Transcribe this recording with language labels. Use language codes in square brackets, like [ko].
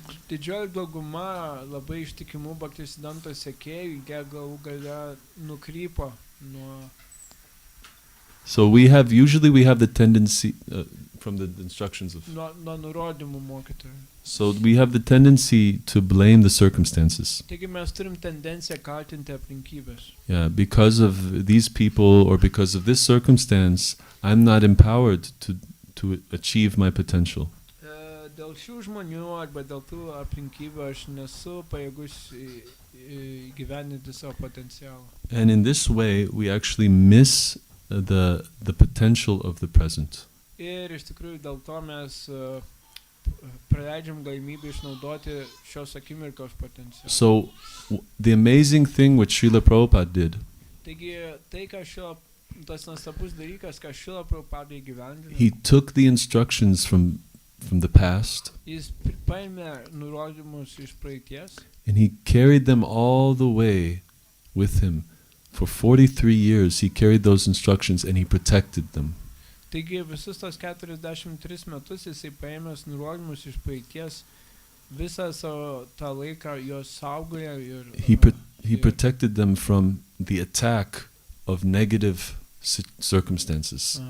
[lt] Didžioji dauguma labai ištikimų Bhaktisiddhanto sekėjų, jie galų gale nukrypo nuo. [en] So usually we have the tendency from the instructions of. [lt] Nuo nurodymų mokytojų. [en] So we have the tendency to blame the circumstances. [lt] Taigi mes turim tendenciją kaltinti aplinkybės. [en] Yeah, because of these people or because of this circumstance, I'm not empowered to achieve my potential. [lt] Dėl šių žmonių arba dėl tų aplinkybių aš nesu pajėgus įgyvendinti savo potencialą. [en] And in this way, we actually miss the potential of the present. [lt] Ir iš tikrųjų dėl to mes praleidžiam galimybę išnaudoti šios akimirkos potencialą. [en] So the amazing thing what Srila Prabhupada did, [lt] Taigi tai, ką tas nuostabus dalykas, ką Srila Prabhupada įgyvendino, [en] he took the instructions from the past [lt] jis paėmė nurodymus iš praeities [en] and he carried them all the way with him. For 43 years he carried those instructions and he protected them. [lt] Taigi visus tos 43 metus jisai paėmęs nurodymus iš praeities, visą savo tą laiką jos saugojo ir [en] He protected them from the attack of negative circumstances.